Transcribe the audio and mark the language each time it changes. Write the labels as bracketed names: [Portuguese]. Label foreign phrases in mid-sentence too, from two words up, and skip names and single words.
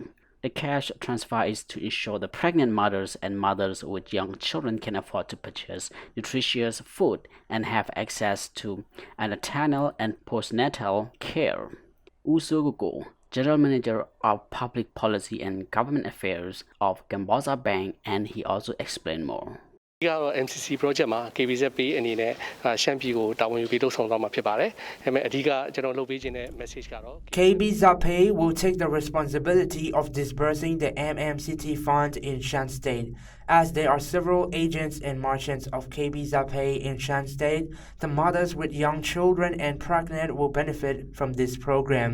[English] The cash transfer is to ensure the pregnant mothers and mothers with young children can afford to purchase nutritious food and have access to antenatal and postnatal care. Usugugo, General Manager of Public Policy and Government Affairs of Gamboza Bank, and he also explained more. [Burmese] ဒီကတော့ MCC project မှာ KBZ Pay အနေနဲ့ရှမ်းပြည်ကိုတာဝန်ယူပြီးလုပ်ဆောင်သွားမှာဖြစ်ပါတယ်။ဒါပေမဲ့အဓိကကျွန်တော်လုပ်ပေးခြင်းတဲ့ message ကတော့ [English] KBZ Pay will take the responsibility of disbursing the MMCT fund in Shan State. As there are several agents and merchants of KBZ Pay in Shan State, the mothers with young children and pregnant will benefit from this program.